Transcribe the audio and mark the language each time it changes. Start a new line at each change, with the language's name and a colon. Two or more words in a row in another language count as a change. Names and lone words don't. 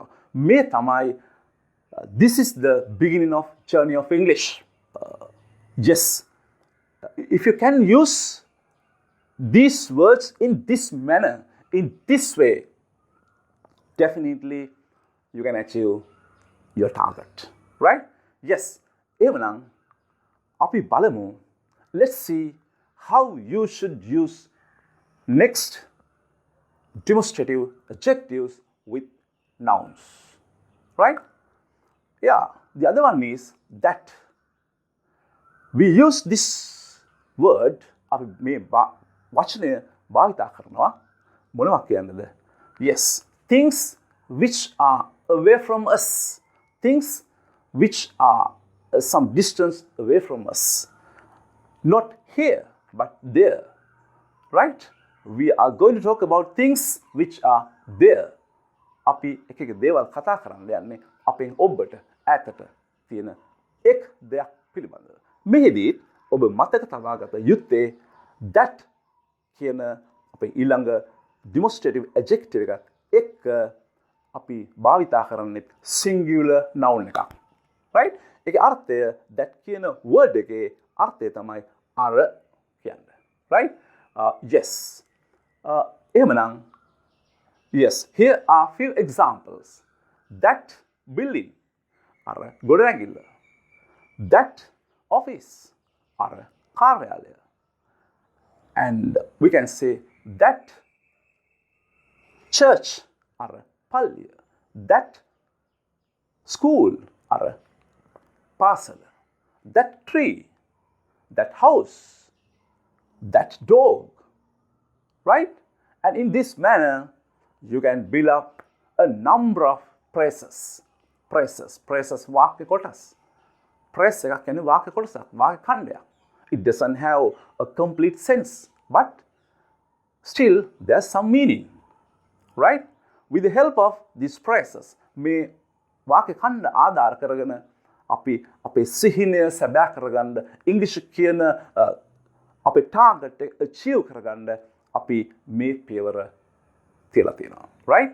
Sinhala: මේ තමයි
English: this is the beginning of journey of English. Yes, if you can use these words in this manner, in this way, definitely you can achieve your target, right? Yes.
Sinhala: එවනම් අපි බලමු.
English: Let's see how you should use next demonstrative adjectives with nouns, right? Yeah. The other one is that. We use this word
Sinhala: අපි මේ වචනය භාවිතා කරනවා මොනවා කියන්නද?
English: Yes, things which are away from us. Things which are some distance away from us. Not here, but there. Right? We are going to talk about things which are there.
Sinhala: අපි එක එක දේවල් කතා කරන්න යන්නේ අපෙන් ඔබට ඈතට තියෙන එක් දෙයක් පිළිබඳව. මෙහිදී ඔබ මතක තබාගත යුත්තේ that කියන අපේ ඊළඟ
English: demonstrative adjective
Sinhala: එකත් එක්ක අපි භාවිතා කරන්නේ
English: singular noun
Sinhala: එකක්. Right? ඒකේ අර්ථය that කියන word එකේ අර්ථය තමයි අර කියන්නේ. Right?
English: Yes. එහෙමනම් yes, here are few examples. That building
Sinhala: අර ගොඩනැගිල්ල.
English: That office
Sinhala: අර කාර්යාලය.
English: And we can say that church
Sinhala: අර පල්ලිය.
English: That school අර parcel, that tree, that house, that dog, right? And in this manner, you can build up a number of phrases.
Sinhala: Phrases වාක්‍ය කොටස්. Phrase එකක් කියන්නේ වාක්‍ය කොටසක්, වාක්‍ය ඛණ්ඩයක්.
English: It doesn't have a complete sense, but still there's some meaning, right? With the help of these phrases,
Sinhala: මේ වාක්‍ය ඛණ්ඩ ආධාර කරගෙන අපි අපේ සිහිනය සැබෑ කරගන්න, ඉංග්‍රීසි කියන අපේ ටාගට් එක achieve කරගන්න අපි මේ පියවර තියලා තියෙනවා,
English: right?